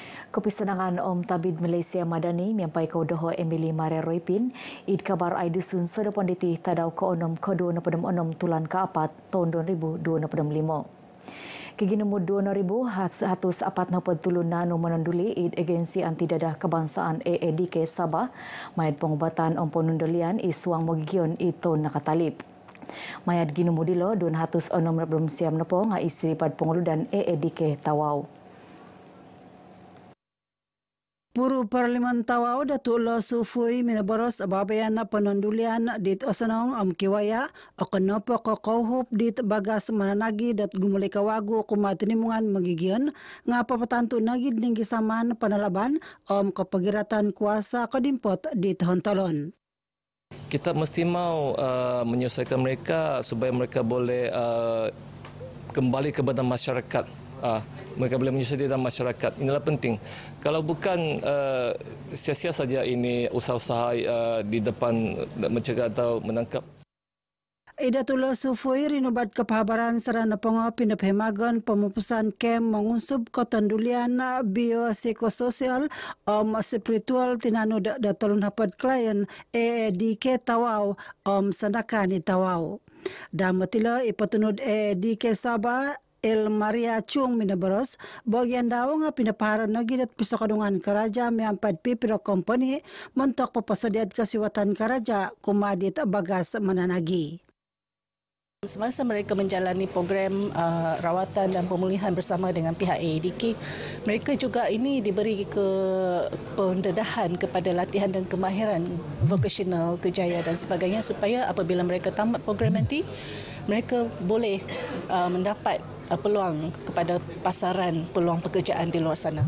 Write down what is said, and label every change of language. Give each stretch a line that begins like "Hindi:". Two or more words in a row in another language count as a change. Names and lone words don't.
Central Dusun: Kepisanangan Om Tabid Malaysia Madani miampai kau doho Emily Maria Roipin id kabar ai dusun sedeponditi tadau ko onom ko 26 tulan ke-4 tahun 2025. Kigi nombor 2,147 nano menunduli id agensi anti dadah kebangsaan AADK Sabah mayat pengobatan Om Penundulian isuang mogigion ito nakatalip. Mayat ginumudilo 206 siam nepo nga istri pad penguludan AADK Tawau. Puru Parlimen Tawau Datuk Lo Sufui minaboros ababayan na penundulian dit osanong kiwaya o kanopo ko kauhup dit bagas mananagi dat gumuli kawagu kumatinimungan magigion nga papatanto nagid ning gisaman panalaban kapagiratan kuasa kodimpot dit hontalon.
Malay: Kita mesti mau menyelesaikan mereka supaya mereka boleh kembali kepada masyarakat. Mereka boleh menyelesaikan dalam masyarakat. Inilah penting. Kalau bukan sia-sia saja ini usaha-usaha di depan mencegah atau menangkap.
Central Dusun: Idatulo Sufui rinubat kepahabaran sarana pengopin pemagon pemupusan kem mengunsub ketendulian biopsikososial spiritual tinanu datulun hapad klien AADK Tawau sandakani Tawau. Damatilo ipatunud AADK Sabah El Maria Chung minaboros bagian daw nga pinapaharan na gilat pisakadungan karaja may ampad pipiro company montok papasadiad kasiwatan karaja kumadit bagas mananagi.
Malay: Semasa mereka menjalani program rawatan dan pemulihan bersama dengan pihak AADK, mereka juga ini diberi pendedahan kepada latihan dan kemahiran vocational, kejayaan dan sebagainya supaya apabila mereka tamat program nanti, mereka boleh mendapat peluang kepada pasaran peluang pekerjaan di luar sana.